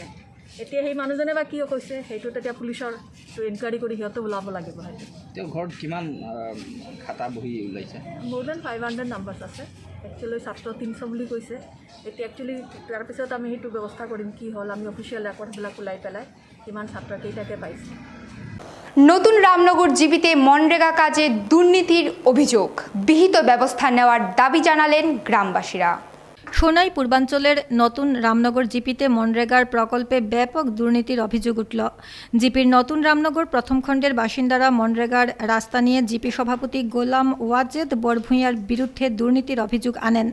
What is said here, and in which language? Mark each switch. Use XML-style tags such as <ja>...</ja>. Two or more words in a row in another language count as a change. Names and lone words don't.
<as>এতিয়া সেই মানুহজনে বা কিয় কৈছে সেইটো তেতিয়া পুলিচৰ ইনকুৱাৰী কৰি সিহঁতে ওলাব লাগিব। সেইটো তেওঁ ঘৰত কিমান খাতা বহি ওলাইছে? মোৰ দেন 500 নাম্বাৰ্ছ আছে। একচুৱেলি ছাত্ৰ 300 বুলি কৈছে। এতিয়া একচুৱেলি তাৰপিছত আমি সেইটো ব্যৱস্থা কৰিম কি হ'ল, আমি অফিচিয়েল ৰেকৰ্ডবিলাক ওলাই পেলাই কিমান ছাত্ৰ কেইটাকে পাইছে।</as> <bn>নতুন রামনগর জিপিতে মনরেগা কাজে দুর্নীতির অভিযোগ, বিহিত ব্যবস্থা নেওয়ার দাবি জানালেন গ্রামবাসীরা। সোনাই পূর্বাঞ্চলের নতুন রামনগর জিপিতে মনরেগার প্রকল্পে ব্যাপক দুর্নীতির অভিযোগ উঠল। জিপির নতুন রামনগর প্রথম খণ্ডের বাসিন্দারা মনরেগার রাস্তা নিয়ে জিপি সভাপতি গোলাম ওয়াজেদ বরভূঁইয়ার বিরুদ্ধে দুর্নীতির অভিযোগ আনেন।</bn>